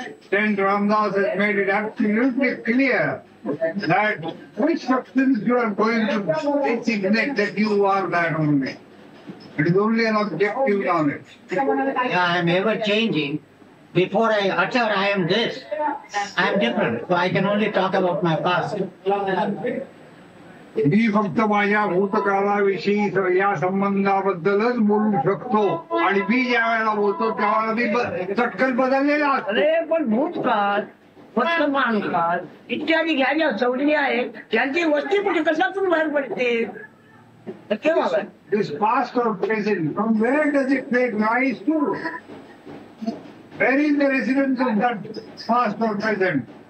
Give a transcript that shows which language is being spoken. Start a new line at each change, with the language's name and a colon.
English: Saint Ramdas has made it absolutely clear that which substance you are going to designate that you are that only. It is only an objective knowledge. I am ever changing. Before I utter I am this, I am different. So I can only talk about my past.
Marathi: मी फक्त माझ्या भूतकाळाविषयी या संबंधाबद्दलच बोलू शकतो आणि मी ज्या वेळेला बोलतो त्यावेळेला मी चटकन बदललेला असतो. अरे पण भूतकाळ वर्तमान काळ इत्यादी ह्या ज्या संज्ञा आहेत त्यांची वस्ती कुठे कशातून बाहेर पडते केव्हा बाहेर?
English: This past or present, from where does it take rise to? Where is the residence of that past or present?